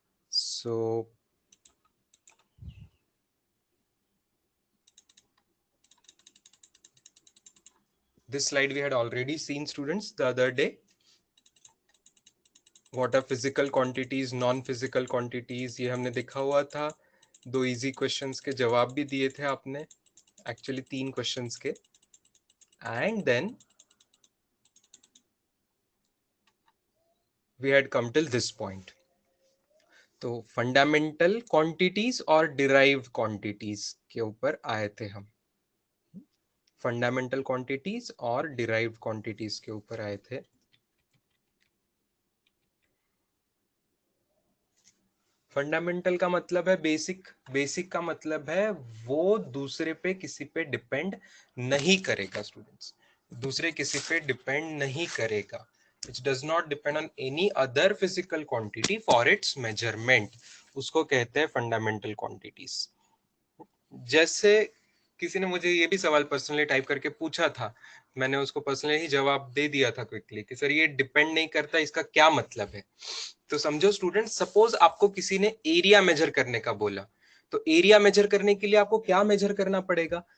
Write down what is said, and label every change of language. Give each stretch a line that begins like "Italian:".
English: So this slide we had already seen students the other day. What are physical quantities, non-physical quantities,
Hindi: ये हमने देखा हुआ था.
English: 2 easy questions
Hindi: के जवाब भी दिए थे आपने,
English: actually 3 questions
Hindi: के.
English: And then we had come till this point.
Hindi: तो फंडामेंटल क्वांटिटीज और डिराइव्ड क्वांटिटीज के ऊपर आए थे हम. फंडामेंटल क्वांटिटीज और डिराइव्ड क्वांटिटीज के ऊपर आए थे. फंडामेंटल का मतलब है बेसिक. बेसिक का मतलब है वो दूसरे पे किसी पे डिपेंड नहीं करेगा स्टूडेंट्स. दूसरे किसी पे डिपेंड नहीं करेगा.
English: Which does not depend on any other physical quantity for its measurement.
Hindi: उसको कहते हैं फंडामेंटल क्वांटिटीज. जैसे किसी ने मुझे ये भी सवाल पर्सनली टाइप करके पूछा था, मैंने उसको पर्सनली ही जवाब दे दिया था क्विकली कि सर ये डिपेंड नहीं करता, इसका क्या मतलब है. तो समझो स्टूडेंट, सपोज आपको किसी ने एरिया मेजर करने का बोला, तो एरिया मेजर करने के लिए आपको क्या मेजर करना पड़ेगा.